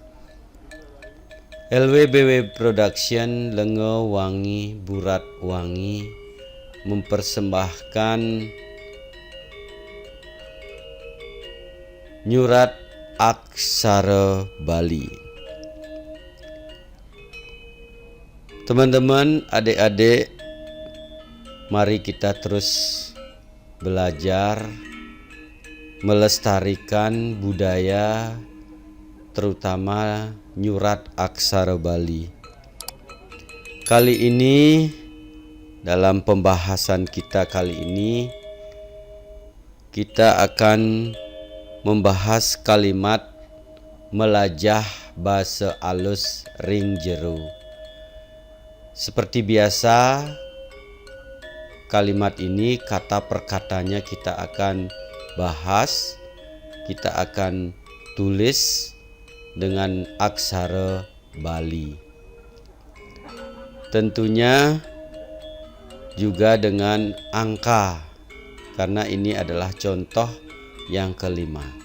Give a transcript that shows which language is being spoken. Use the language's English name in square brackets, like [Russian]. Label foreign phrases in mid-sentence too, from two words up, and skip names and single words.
[Indonesian] LWBW Production Lengo Wangi Burat Wangi mempersembahkan Nyurat Aksara Bali. Teman-teman, adik-adik, mari kita terus belajar melestarikan budaya, terutama nyurat aksara Bali. Kali ini, dalam pembahasan kita kali ini, kita akan membahas kalimat [Balinese] melajah basa alus ring jero. [Indonesian] Seperti biasa, kalimat ini kata per katanya kita akan bahas, kita akan tulis dengan aksara Bali. Tentunya juga dengan angka, karena ini adalah contoh yang kelima.